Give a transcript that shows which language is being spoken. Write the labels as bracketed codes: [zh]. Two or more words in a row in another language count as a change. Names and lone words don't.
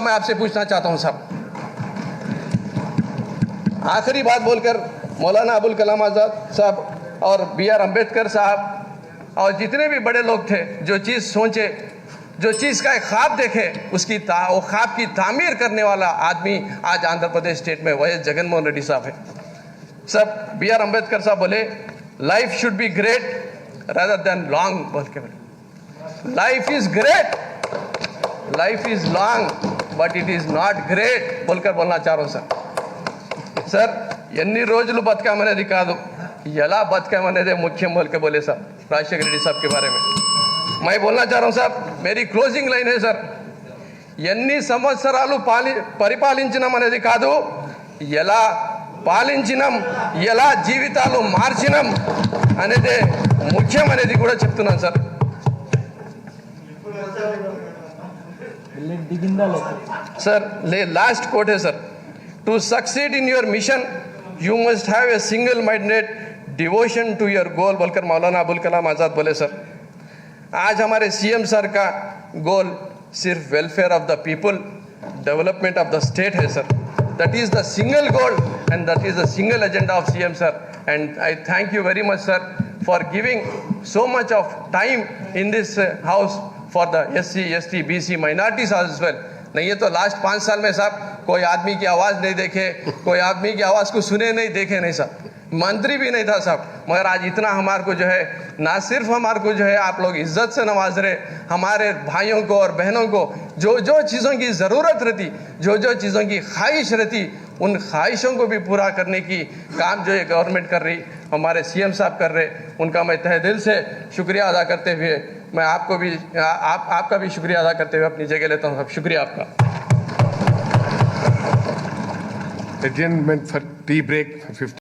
[hi] मैं आपसे पूछना चाहता हूं साहब। आखिरी बात बोलकर मौलाना अबुल कलाम आज़ाद साहब और BR अम्बेडकर साहब और जितने भी बड़े लोग थे, जो चीज़ सोचे, जो चीज़ का एक ख्वाब देखे, वो ख्वाब की तामीर करने वाला आदमी आज आंध्र प्रदेश स्टेट में वह जगन मोहन रेड्डी साहब है। सब BR अम्बेडकर साहब बोले [en] Life should be great rather than long, [hi] बोल के बोले [en] Life is great, life is long but it is not great [hi] बोलकर बोलना चाह रहा हूँ सर। [te] సార్ ఎన్ని రోజులు బతకామనేది కాదు, ఎలా బతకామనేదే ముఖ్యం [hi] बोल के बोले साहब राजशेखर रेड्डी साहब के बारे में। मैं बोलना चाह रहा हूँ साहब, मेरी [en] closing line [hi] है सर, [te] ఎన్ని సంవత్సరాలు పరిపాలించినాం అనేది కాదు, ఎలా పాలించినాం, ఎలా జీవితాలు మార్చినాం అనేదే ముఖ్యం అనేది కూడా చెప్తున్నాను సార్। [hi] सर [en] last quote [hi] है सर, [en] to succeed in your mission you must have a single minded devotion to your goal [hi] बोलकर मौलाना अबुल कलाम आज़ाद बोले सर। आज हमारे CM सर का गोल सिर्फ [en] welfare of the people, development of the state [hi] है सर। [en] That is the single goal and that is the single agenda of CM sir. And I thank you very much sir for giving so much of time in this house for the SC, ST, BC minorities as well. [hi] नहीं है तो लास्ट 5 साल में साहब कोई आदमी की आवाज़ नहीं देखे, कोई आदमी की आवाज़ को सुने नहीं, देखे नहीं साहब, मंत्री भी नहीं था साहब। मगर आज इतना हमारे को जो है, ना सिर्फ हमारे को जो है आप लोग इज्जत से नवाज रहे, हमारे भाइयों को और बहनों को जो जो चीज़ों की ज़रूरत रहती, जो जो चीज़ों की ख्वाहिश रहती, उन ख्वाहिशों को भी पूरा करने की काम जो है गवर्नमेंट कर रही, हमारे CM साहब कर रहे, उनका मैं तहे दिल से शुक्रिया अदा करते हुए मैं आपको भी आपका भी शुक्रिया अदा करते हुए अपनी जगह लेता हूँ साहब। शुक्रिया आपका। [en] Adjournment for tea break 15